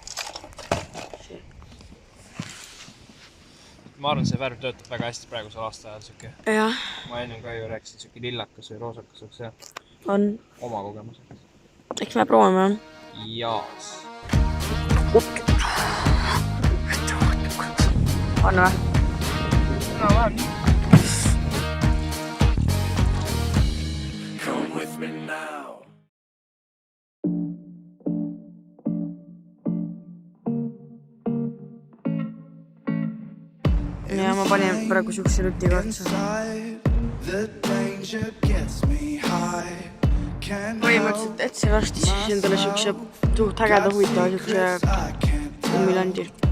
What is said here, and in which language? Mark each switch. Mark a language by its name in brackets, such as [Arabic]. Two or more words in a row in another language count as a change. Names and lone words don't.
[Estonian] Ma arvan, see värv töötab väga hästi praegusel aasta ajal siuke. Jah. Ma enne ka ju rääkisin, siuke lillakas või roosakas oleks hea. On. Oma kogemused. Eks me proovime. Jaas. On või? No vähem nii. [English] Come with me now. [Estonian] Ja ma panin praegu siukse rutiga otsa. Põhimõtteliselt etsin varsti siis endale siukse suht ägeda huvitava siukse kummilandi.